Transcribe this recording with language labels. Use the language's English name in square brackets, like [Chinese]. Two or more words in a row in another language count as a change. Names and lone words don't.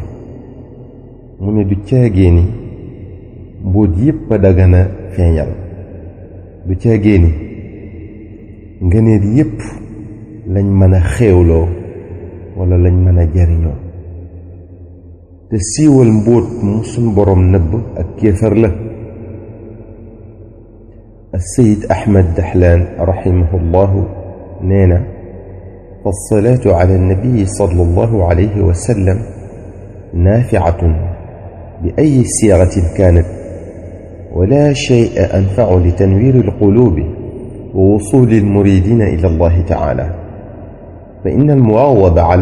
[Wolof] mu ne du caagee ni mbóot yépp a dagana feeñal, du caagee ni ngëneel yépp lañ mën a xéewloo wala lañ mën a jariñoo, te siiwal mbóot mu suñ boroom nëbb ak kéefar la. [Arabic] السيد أحمد دحلان رحمه الله نينا: فالصلاة على النبي صلى الله عليه وسلم نافعة بأي صيغة كانت، ولا شيء أنفع لتنوير القلوب ووصول المريدين إلى الله تعالى، فإن المواظب على